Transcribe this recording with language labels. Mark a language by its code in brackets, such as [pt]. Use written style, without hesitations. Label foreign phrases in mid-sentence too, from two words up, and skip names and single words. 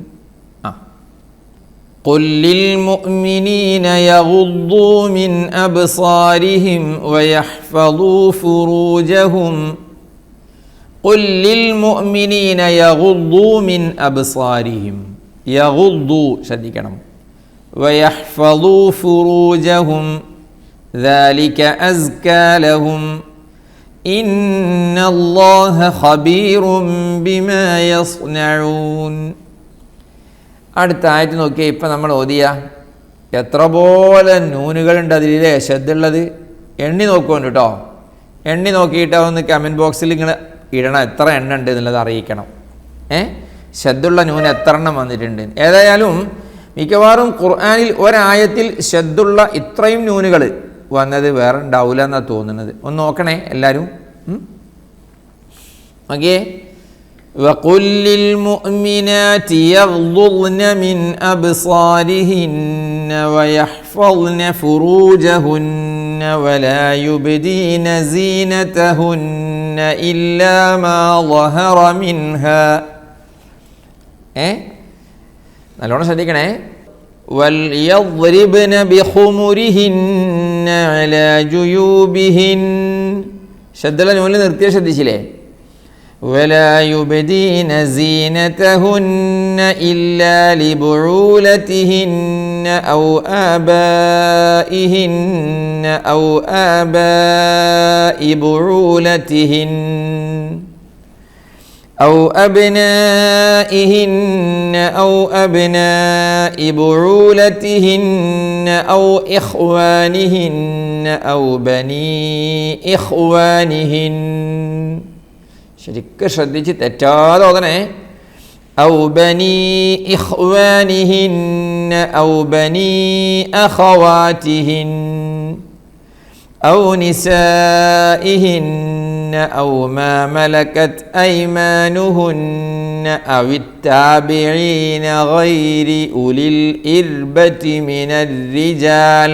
[ar] قل للمؤمنين يغضوا من أبصارهم ويحفظوا فروجهم قل للمؤمنين يغضوا من أبصارهم يغضوا ശ്രദ്ധിക്കണം ويحفظوا فروجهم ذلك أزكى لهم إن الله خبير بما يصنعون. [ml] അടുത്ത ആയത്ത് നോക്കിയാൽ ഇപ്പം നമ്മൾ ഓതിയ എത്ര പോലെ നൂനുകളുണ്ട് അതിലെ ശബ്ദമുള്ളത് എണ്ണി നോക്കുന്നുണ്ട് കേട്ടോ. എണ്ണി നോക്കിയിട്ട് ഒന്ന് കമൻറ്റ് ബോക്സിൽ നിങ്ങൾ ഇടണം എത്ര എണ്ണം ഉണ്ട് എന്നുള്ളത് അറിയിക്കണം. ശബ്ദമുള്ള നൂന് എത്ര എണ്ണം വന്നിട്ടുണ്ട്. ഏതായാലും മിക്കവാറും ഖുർആനിൽ ഒരായത്തിൽ ശബ്ദമുള്ള ഇത്രയും നൂനുകൾ വന്നത് വേറെ ഉണ്ടാവില്ല എന്നാണ് തോന്നുന്നത്. ഒന്ന് നോക്കണേ എല്ലാവരും. ഓക്കേ. [ar] وقل للمؤمنات يغضضن من أبصارهن ويحفظن فروجهن ولا يبدين زينتهن إلا ما ظهر منها. [ml] നല്ലോണം ശ്രദ്ധിക്കണേ. [ar] وَلْيَضْرِبْنَ بِخُمُرِهِنَّ عَلَى جُيُوبِهِنَّ [ml] ശബ്ദമുള്ള നൂനിൽ നിർത്തിയ ശ്രദ്ധിച്ചില്ലേ. [ar] ولا يبدين زينتهن إلا لبعولتهن أو آبائهن أو آباء بعولتهن أو أبنائهن أو أبناء بعولتهن أو إخوانهن أو بني إخوانهن. [ml] ശരിക്കും ശ്രദ്ധിച്ച് തെറ്റാതെ ഓതണേ. [ar] أو بني إخوانهن أو بني أخواتهن أو نسائهن أو ما ملكت أيمانهن أو التابعين غير أولي الإربة من الرجال.